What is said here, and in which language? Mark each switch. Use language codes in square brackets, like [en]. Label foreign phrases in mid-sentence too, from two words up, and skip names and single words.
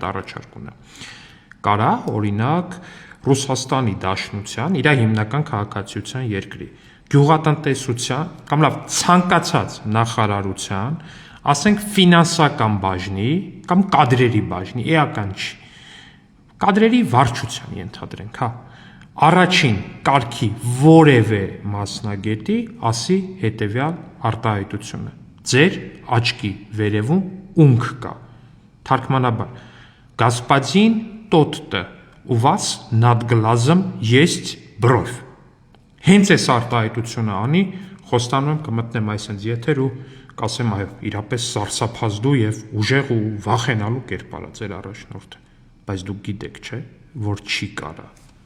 [hy] առաջարկ ունեմ։ Կարա օրինակ Ռուսաստանի Դաշնության իր հիմնական քաղաքացիության երկրի գյուղատնտեսության կամ լավ ցանկացած նախարարության, ասենք ֆինանսական բաժնի կամ կադրերի բաժնի, էական չի։ Կադրերի վարչության ենթադրենք, հա։ Առաջին կարգի որևէ մասնագետի ասի հետևյալ արտահայտությունը. ձեր աչքի վերևում ունք կա։ Թարգմանաբար. [ru] Господин тот-то у вас над глазом есть бровь։ [hy] Հենց այս արտահայտությունը անի, խոստանում եմ կմտնեմ այսպես եթեր ու կասեմ այո, իրապես սարսափազդու եւ ուժեղ ու վախենալու կերպար է ձեր առաջնորդը, բայց դուք գիտեք, չէ, որ չի կարա։